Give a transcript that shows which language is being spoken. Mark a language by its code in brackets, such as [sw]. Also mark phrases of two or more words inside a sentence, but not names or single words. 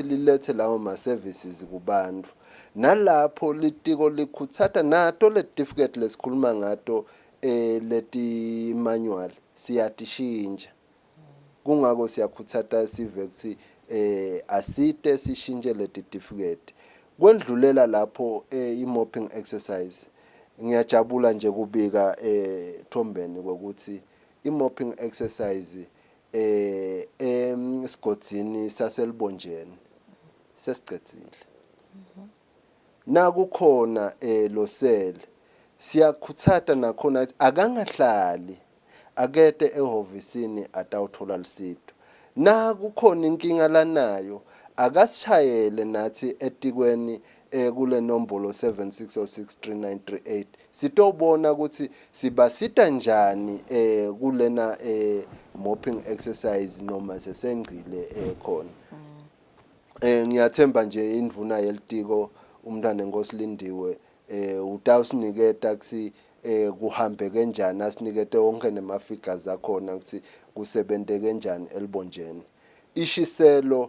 [ss] lilethe lawo ma services kubantu nalapho litiko likhuthatha nato le certificate lesikhuluma ngato leti manual siyatishintsha kungako siyakhuthata sive ukuthi asite sishintshe le certificate kwendlulela lapho i- [en] mopping exercise [ss] ngiyajabula nje kubika Thombeni ukuthi i- [en] mopping exercise [ss] esigodini saselibonjeni sesicedzile nakukhona lo sele siyakhuthata nakhona akangahlali akete ehovisini atawuthola lisito nakukhona inkinga lanayo akasishayele nathi etikweni kule nombolo 76063938 sitobona ukuthi sibasita njani kulena [en] mopping exercise [ss] noma sesengcile khona ngiyathemba nje indvuna yelitiko umntana enkosi Lindiwe utawusiniketa kusi kuhambe kanjani asinikete wonke nemafigures akhona ukuthi kusebente kanjani elibonjeni ishiselo